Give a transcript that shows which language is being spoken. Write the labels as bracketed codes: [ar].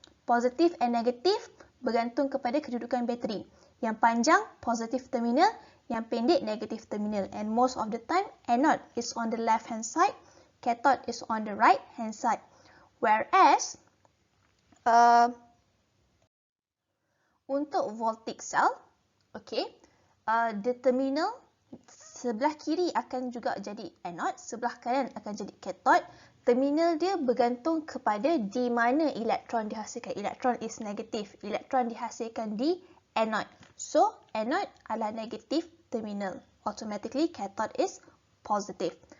[ms] Positif and negatif bergantung kepada kedudukan bateri. Yang panjang positif terminal, yang pendek negatif terminal. [en] And most of the time, anode is on the left hand side, cathode is on the right hand side. [ms] Whereas untuk voltaic cell, okay, [en] the terminal [ms] sebelah kiri akan juga jadi anode, sebelah kanan akan jadi cathode. Terminal dia bergantung kepada di mana elektron dihasilkan. Elektron is negatif, elektron dihasilkan di anode. So, anode adalah negatif terminal. [en] Automatically, cathode is positive.